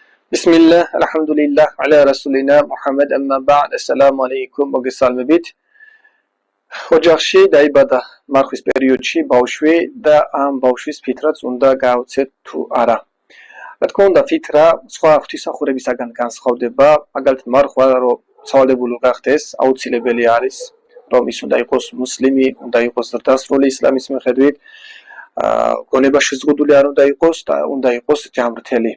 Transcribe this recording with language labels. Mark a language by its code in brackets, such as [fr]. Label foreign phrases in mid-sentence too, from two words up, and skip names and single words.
[ar] بسم الله، الحمد لله، على رسولنا محمد أما بعد. السلام عليكم, [ka] მოგესალმებით. ოჯახში დაიბადა მარხვის პერიოდში ბავშვი და ამ ბავშვის ფიტრაც უნდა გააუცეთ თუ არა. რა თქმა უნდა, ფიტრა სხვა ღვთისმსახურებისაგან განსხვავდება, მაგალითად მარხვა რომ სავალდებულო გახდეს, აუცილებელი არის, რომ ის უნდა იყოს მუსლიმი, უნდა იყოს ზრდასრული ისლამის მიხედვით, გონებაში ზღუდული არ უნდა იყოს და უნდა იყოს ჯამრთელი.